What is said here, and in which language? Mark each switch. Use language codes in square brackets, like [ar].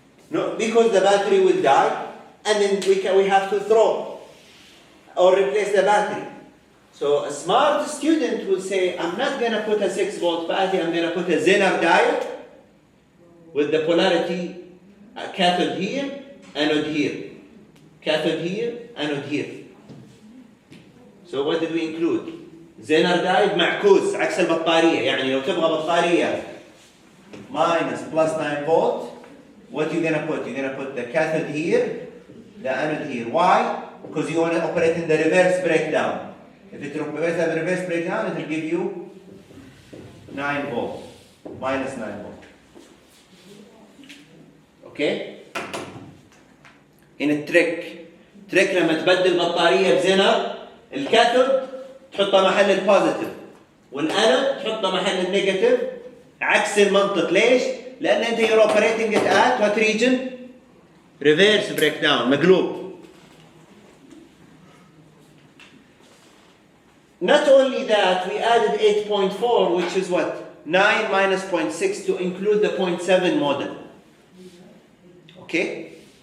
[en] No, because the battery will die, and then we have to throw or replace the battery. So a smart student will say, I'm not going to put a 6 volt battery, I'm going to put a Zener diode with the polarity cathode here, anode here. Cathode here, anode here. So what did we include? [ar] Zener diode معكوس عكس البطارية. يعني لو تبغى بطارية [en] minus plus 9 volt, what you're gonna put? You're gonna put the cathode here, the anode here. Why? Because you want to operate in the reverse breakdown. If it operates in the reverse breakdown, it will give you 9 volts, minus 9 volts. Okay? [ar] هنا التريك لما تبدل بطارية بزنر الكاثود تحطها محل البوزيتيف والانود تحطها محل النيجاتيف عكس المنطق. ليش؟ لأن أنت [en] you're operating it at what region? Reverse breakdown, [ar] مقلوب. [en] Not only that, we added 8.4, which is what? 9 minus 0.6 to include the 0.7 model. Okay?